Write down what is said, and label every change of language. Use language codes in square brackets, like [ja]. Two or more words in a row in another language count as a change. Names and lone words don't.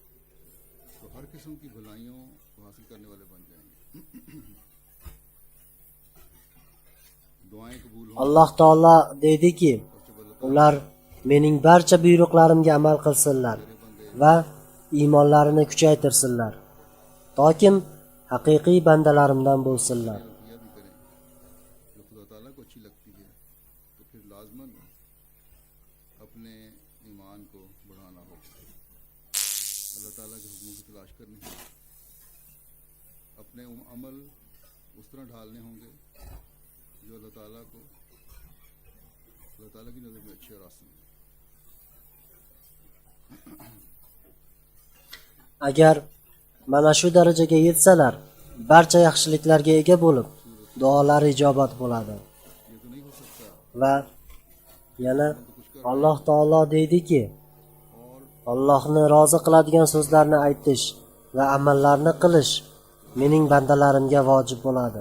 [uz] Alloh taolo deydiki, ular mening barcha buyruqlarimga amal qilsinlar va iymonlarini kuchaytirsinlar, tokim haqiqiy bandalarimdan bo'lsinlar. [ur] اپنے عمل اس طرح ڈھالنے ہوں گے جو اللہ تعالیٰ کی نظر میں اچھے اور آسان ہے. [uz] Agar mana shu darajaga yetsalar, barcha yaxshiliklarga ega bo'lib, duolari ijobat bo'ladi. Va yana Alloh taolo deydiki: Allohni rozi qiladigan so'zlarni aytish va amallarni qilish mening bandalarimga vojib bo'ladi.